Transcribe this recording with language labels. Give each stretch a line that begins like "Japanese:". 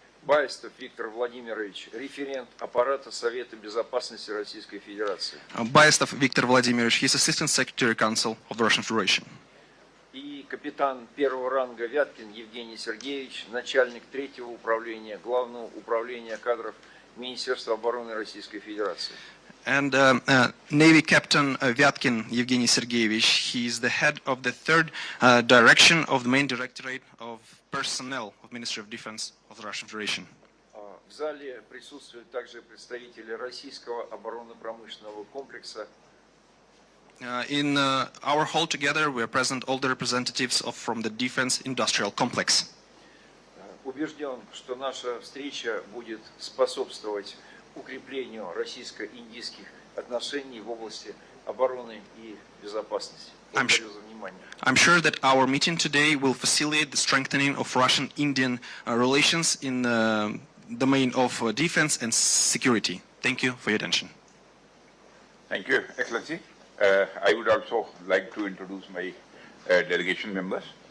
Russian: Баистов Виктор Владимирович, референт аппарата Совета Безопасности Российской Федерации.
English: Baistov Viktor Vladimirovich. He is Assistant Secretary Council of the Russian Federation.
Russian: И капитан первого ранга Вяткин Евгений Сергеевич, начальник третьего управления Главного управления кадров Министерства обороны Российской Федерации.
English: And Navy Captain Vyatkin Evgeny Sergeyevich. He is the head of the third direction of the main directorate of personnel of Ministry of Defense of the Russian Federation.
Russian: В зале присутствуют также представители российского оборонно-промышленного комплекса.
English: In our hall together, we are present all the representatives from the defense industrial complex.
Russian: Убежден, что наша встреча будет способствовать укреплению российско-индийских отношений в области обороны и безопасности. Благодарю за внимание.
English: I'm sure that our meeting today will facilitate the strengthening of Russian-Indian relations in the domain of defense and security. Thank you for your attention. Thank you, Excellency. I would also like to introduce my delegation members.